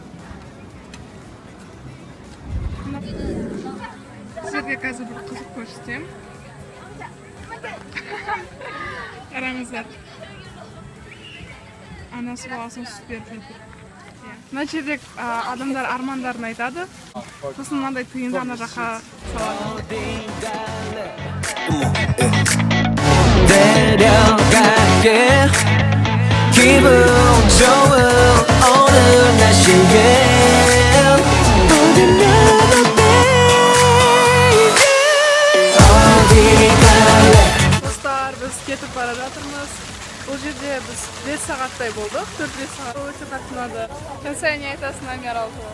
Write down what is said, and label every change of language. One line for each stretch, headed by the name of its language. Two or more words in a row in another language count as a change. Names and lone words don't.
Kazakh: Сіздерге қазір бір қызық көрсетем. Қараңыздар. Анасы баласын сүт беріп жатыр. Мына жерде адамдар армандарын айтады. Сосын мынандай тиынды ана жаққа салады.
Korean: 데려갈게. 기분 좋은 오늘 날씨에
Kazakh: Достар, біз кетіп бара жатырмыз. Бұл жерде біз 5 сағаттай болдық, 4-5 сағат. Өте қатты ұнады. Сен не айтасың Нами аралы туралы?